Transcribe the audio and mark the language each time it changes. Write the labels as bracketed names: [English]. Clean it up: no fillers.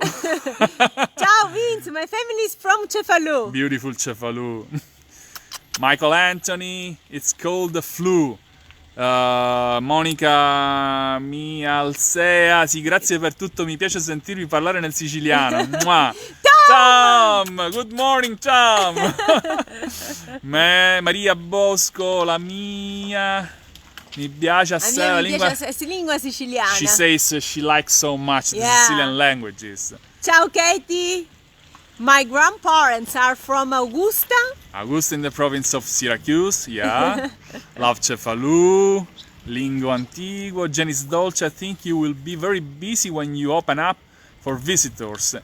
[English] Ciao Vince, my family is from Cefalù. Beautiful Cefalù. Michael Anthony, it's called the flu. [Italian] Monica Mialsea, sì, grazie per tutto, mi piace sentirvi parlare nel siciliano. [English] Mua. Tom, good morning Tom. [Italian] Maria Bosco, la mia, mi piace assai la Mi lingua. piace lingua siciliana. [English] She says she likes so much the Yeah. Sicilian languages. [Italian] Ciao Katie. [English] My grandparents are from Augusta. Augusta in the province of Syracuse, yeah. Love Cefalù, Lingo Antiguo, Genis Dolce. I think you will be very busy when you open up for visitors.